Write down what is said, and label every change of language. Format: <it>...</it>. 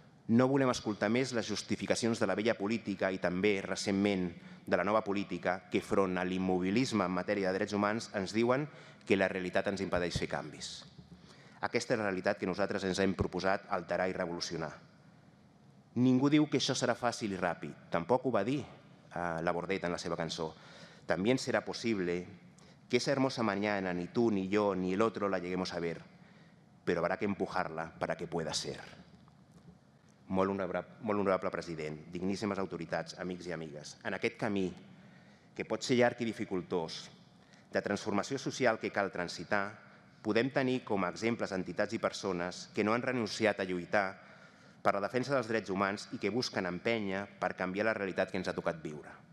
<ca>No volem escoltar més les justificacions de la vella política i també, recentment, de la nova política que, front a l'immobilisme en matèria de drets humans, ens diuen que la realitat ens impedeix fer canvis. Aquesta és la realitat que nosaltres ens hem proposat alterar i revolucionar. Ningú diu que això serà fàcil i ràpid. Tampoc ho va dir la Bordet en la seva cançó.</ca> <es>También será posible que esa hermosa mañana ni tú, ni yo, ni el otro la lleguemos a ver, pero habrá que empujarla para que pueda ser.</es> <ca>Molt honorable president, digníssimes autoritats, amics i amigues, en aquest camí, que pot ser llarg i dificultós, de transformació social que cal transitar, podem tenir com a exemples entitats i persones que no han renunciat a lluitar per la defensa dels drets humans i que busquen empènyer per canviar la realitat que ens ha tocat viure.</ca>